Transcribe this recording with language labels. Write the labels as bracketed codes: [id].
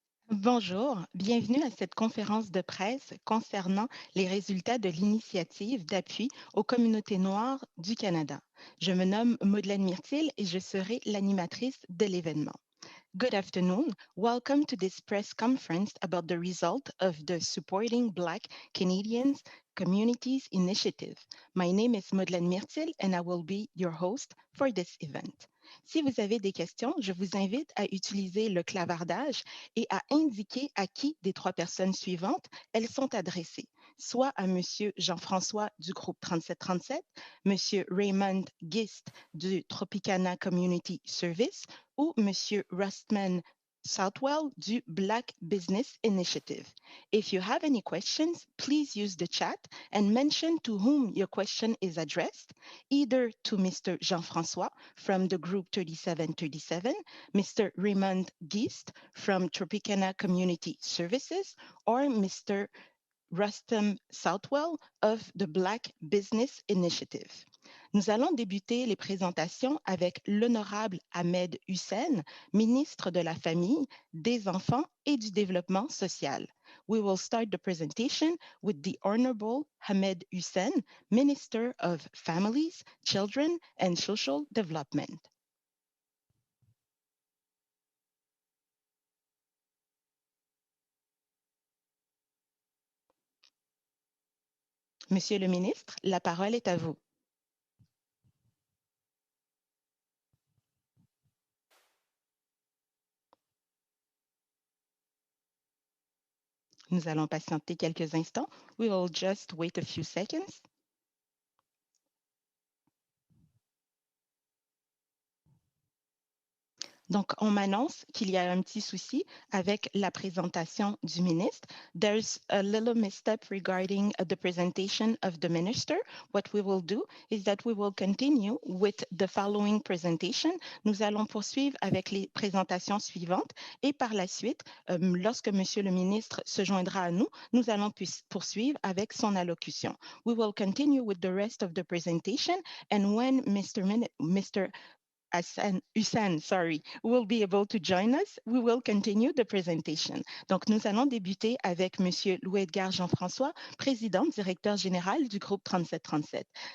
[fr] Bonjour, bienvenue à cette conférence de presse concernant les résultats de l'initiative d'appui aux communautés noires du Canada. Je me nomme Madeleine Myrtil et je serai l'animatrice de l'événement. [en] Good afternoon. Welcome to this press conference about the result of the Supporting Black Canadians Communities Initiative. My name is Madeleine Myrtil and I will be your host for this event. [fr] Si vous avez des questions, je vous invite à utiliser le clavardage et à indiquer à qui des trois personnes suivantes elles sont adressées, soit à M. Jean-François du groupe 3737, M. Raymond Gist du Tropicana Community Service ou M. Rustman Southwell du Black Business Initiative. [en] If you have any questions, please use the chat and mention to whom your question is addressed, either to Mr. Jean-François from the group 3737, Mr. Raymond Gist from Tropicana Community Services, or Mr. Rustam Southwell of the Black Business Initiative. [fr] Nous allons débuter les présentations avec l'honorable Ahmed Hussein, ministre de la Famille, des Enfants et du Développement social. [en] We will start the presentation with the Honorable Ahmed Hussein, Minister of Families, Children and Social Development. [fr] Monsieur le ministre, la parole est à vous. Nous allons patienter quelques instants. [en] We will just wait a few seconds. [fr] Donc, on m'annonce qu'il y a un petit souci avec la présentation du ministre. [en] There's a little misstep regarding the presentation of the minister. What we will do is that we will continue with the following presentation. [fr] Nous allons poursuivre avec les présentations suivantes et par la suite, lorsque Monsieur le ministre se joindra à nous, nous allons poursuivre avec son allocution. [en] We will continue with the rest of the presentation and when Mr. Hussein, will be able to join us. We will continue the presentation. [fr] Donc, nous allons débuter avec Monsieur Louis-Edgar Jean-François, président, directeur général du groupe 3737.